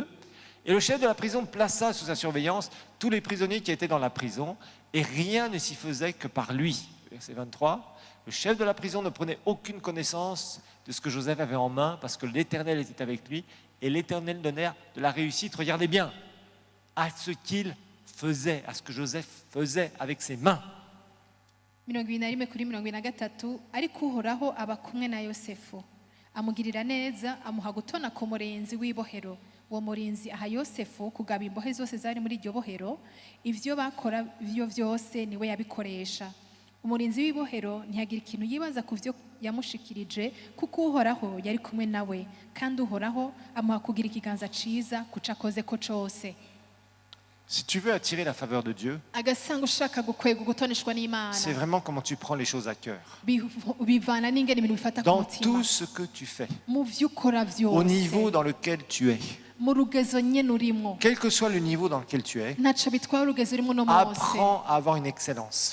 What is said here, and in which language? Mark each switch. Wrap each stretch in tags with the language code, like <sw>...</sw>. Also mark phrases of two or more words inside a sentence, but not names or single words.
<fr>Et le chef de la prison plaça sous sa surveillance tous les prisonniers qui étaient dans la prison et rien ne s'y faisait que par lui. Verset 23. Le chef de la prison ne prenait aucune connaissance de ce que Joseph avait en main parce que l'Éternel était avec lui et l'Éternel donnait de la réussite, regardez bien, à ce qu'il faisait, à ce que Joseph faisait avec ses mains.</fr> <rn>Amugirira neza amuha gutona ku murinzi w'ibohero. Uwo murinzi aha Yosefu kugaba imbohe zose zari muri iryo bohero, ivyo bakora byo vyose niwe yabikoresha. Umurinzi w'ibohero ntiyagira ikintu yibaza ku vyo yamushikirije kuko uhoraho yari kumwe nawe kandi uhoraho amuha kugira ikiganza ciza kucakoze ko cose.</rn> <fr>Si tu veux attirer la faveur de Dieu, c'est vraiment comment tu prends les choses à cœur. Dans tout ce que tu fais, au niveau dans lequel tu es. Quel que soit le niveau dans lequel tu es, apprends à avoir une excellence.</fr>